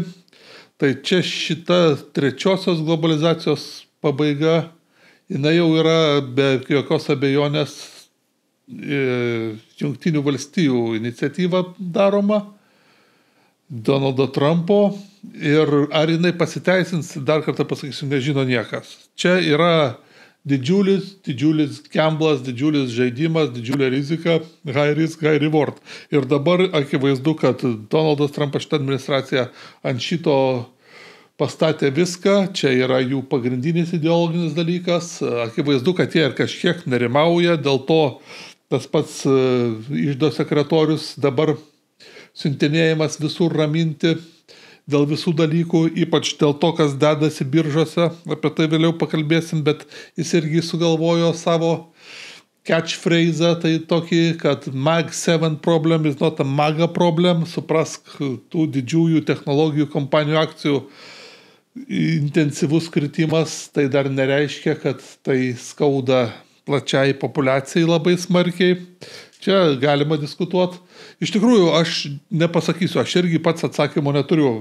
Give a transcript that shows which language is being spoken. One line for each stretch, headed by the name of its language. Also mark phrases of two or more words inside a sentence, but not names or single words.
Lithuanian: Tai čia šita trečiosios globalizacijos pabaiga, jinai jau yra be jokios abejonės Jungtinių valstijų iniciatyva daroma, Donaldo Trumpo, ir ar jinai pasiteisins, dar kartą pasakysiu, nežino niekas. Čia yra didžiulis gamblas, didžiulis žaidimas, didžiulė rizika,
English: high risk, high reward.
Lithuanian: Ir dabar akivaizdu, kad Donaldas Trumpas šitą administraciją ant šito pastatė viską, čia yra jų pagrindinis ideologinis dalykas. Akivaizdu, kad jie ir kažkiek nerimauja, dėl to tas pats iždo sekretorius dabar siuntinėjimas visur raminti dėl visų dalykų, ypač dėl to, kas dedasi biržose, apie tai vėliau pakalbėsim, bet jis irgi sugalvojo savo catchphrase, tai tokį, kad
English: Mag 7 problem is not a MAGA problem,
Lithuanian: suprask, tų didžiųjų technologijų kompanijų akcijų intensyvus kritimas, tai dar nereiškia, kad tai skauda plačiai populiacijai labai smarkiai. Čia galima diskutuoti. Iš tikrųjų, aš nepasakysiu, aš irgi pats atsakymo neturiu.